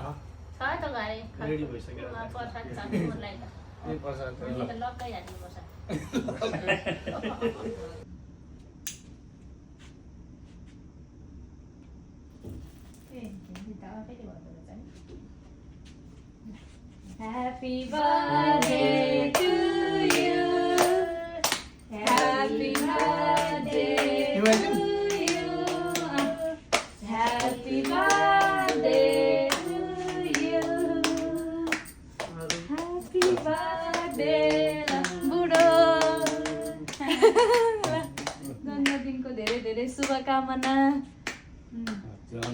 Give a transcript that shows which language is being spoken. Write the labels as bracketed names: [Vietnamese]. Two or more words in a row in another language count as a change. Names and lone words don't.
[Nepali] छ त घरे रेडी भइसक्यो प्रसाद छ मलाई त ए प्रसाद त लक्कै हाल्नु पर्छ [English] Happy birthday to you. Happy birthday to you. Happy birthday to you. Happy birthday [Nepali] बुढो जन्मदिनको धेरै धेरै शुभकामना